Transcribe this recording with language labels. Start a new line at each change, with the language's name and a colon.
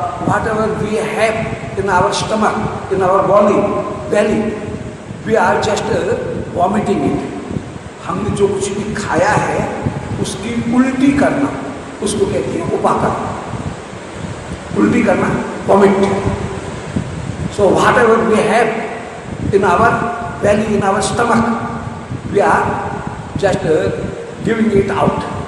English: Whatever we have in our stomach, in our belly, we are just vomiting it.
Hindi: हमने जो कुछ भी खाया है उसकी उल्टी करना, उसको कहते हैं उपाकर्म. उल्टी करना, vomit.
English: So whatever we have in our belly, in our stomach, we are just giving it out.